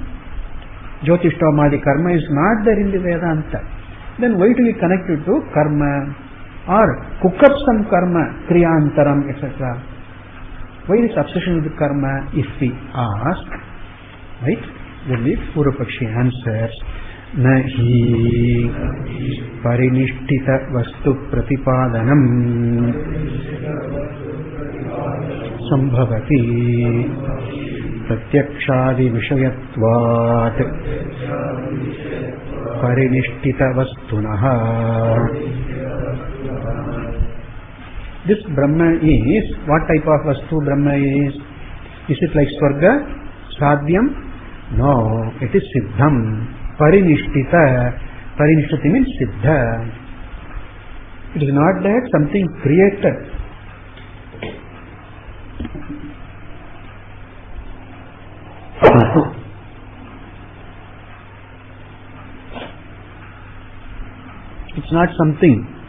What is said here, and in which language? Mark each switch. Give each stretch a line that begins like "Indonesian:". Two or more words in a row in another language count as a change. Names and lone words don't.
English: Jyotishtomadi karma is not there in the Vedanta. Then why do we connect it to karma? Or cook up some karma, kriyantaram, etc. Why this obsession with karma? If we ask, right, then the Purva Pakshi answers,
Sanskrit: नहि परिनिष्ठित वस्तु प्रतिपादनम् सम्भवति प्रत्यक्षादि विषयत्वात् परिनिष्ठित वस्तुनः.
English: This Brahma is, what type of vastu Brahma is? Is it like Swarga, Sadhyam, No, it is Siddham. Parinishthita. Parinishthati means Siddha. It is not that something created. It's not something.